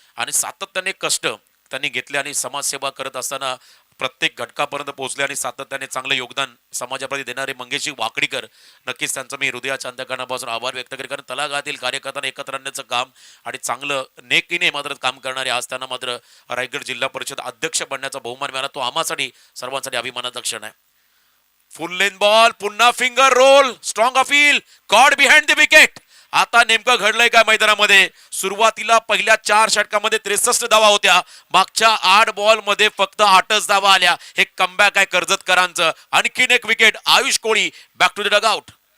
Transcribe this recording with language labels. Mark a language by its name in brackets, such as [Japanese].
[Marathi] आणि सातत्याने कष्ट त्यांनी घेतले आणि समाजसेवा करत असताना प्रत्येक घटकापर्यंत पोहोचले आणि सातत्याने चांगलं योगदान समाजाप्रती देणारे मंगेशजी वाकडीकर, नक्कीच त्यांचं मी हृदयाच्या अंतःकरणापासून आभार व्यक्त करेन. कारण तळागाळातील कार्यकर्त्यांना एकत्र आणण्याचं काम आणि चांगलं नेकीने मात्र काम करणारे आज त्यांना मात्र रायगड जिल्हा परिषद अध्यक्ष बनण्याचा बहुमान मिळाला. तो आम्हासाठी सर्वांसाठी अभिमानाचा क्षण आहे. [English] full length ball, [Marathi] पुन्हा [English] Finger roll, strong appeal, caught behind the wicket. [Marathi] आता नेमकं घडलंय काय मैदानामध्ये? सुरुवातीला पहिल्या 4 षटकामध्ये 63 धावा होत्या, मागच्या 8 बॉल मध्ये फक्त 8च धावा आल्या. हे कमबॅक आहे कर्जतकरांचं. आणखीन एक wicket, Ayush Koli [English] Back to the dugout.